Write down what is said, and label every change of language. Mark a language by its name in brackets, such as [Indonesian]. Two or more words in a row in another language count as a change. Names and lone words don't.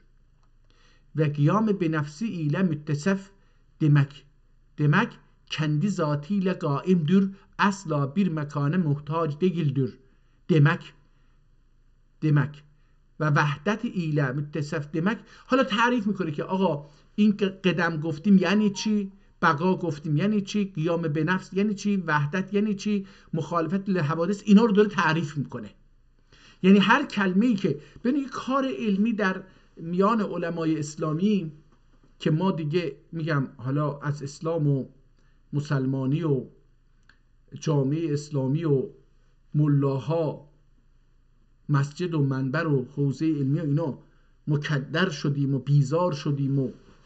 [Turkish] Ve kıyam be nefsi ile müttesef demek kendi zatıyla kaimdir, asla bir mekana muhtaç değildir demek ve vahdet ile müttesef demek. [Persian] حالا تعریف میکنه که آقا این که قدم گفتیم یعنی چی، بقا گفتیم یعنی چی، قیام به نفس یعنی چی، وحدت یعنی چی، [Arabic] مخالفت للحوادث، [Persian] اینا رو داره تعریف میکنه. یعنی هر کلمه‌ای که ببین یک کار علمی در میان علمای اسلامی که ما دیگه میگم حالا از اسلام و مسلمانی و جامعه اسلامی و ملاها مسجد و منبر و حوزه علمی و اینا مکدر شدیم و بیزار شدیم و